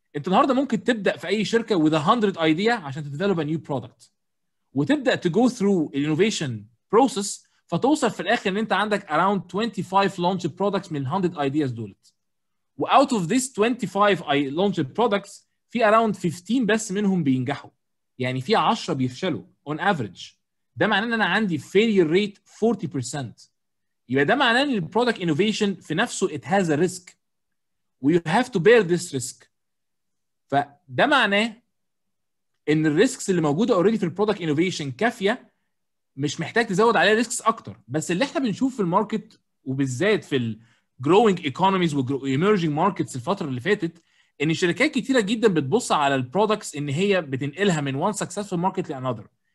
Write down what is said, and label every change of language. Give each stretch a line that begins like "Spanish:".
Arabic: انت النهارده ممكن تبدا في اي شركه with 100 ايديا عشان تديفلوب ا نيو برودكت، وتبدا تجو ثرو الانوفيشن بروسيس، فتوصل في الاخر ان انت عندك
English: around 25 launch products
Arabic: من 100 ايدياز دولت. واوت اوف ذيس 25 launch products في around 15 بس منهم بينجحوا، يعني في 10 بيفشلوا on average. ده معناه ان انا عندي failure rate 40%. يبقى ده معناه ان البرودكت انوفيشن في نفسه
English: it has a risk و you have to bear this risk.
Arabic: فده معناه ان الريسكس اللي موجوده اوريدي في البرودكت انوفيشن كافيه، مش محتاج تزود عليها ريسكس اكتر. بس اللي احنا بنشوف في الماركت وبالذات في الجروينج ايكونوميز وايمرجنج ماركتس الفتره اللي فاتت، ان شركات كتيره جدا بتبص على البرودكتس ان هي بتنقلها من وان سكسسفul ماركت لانذر.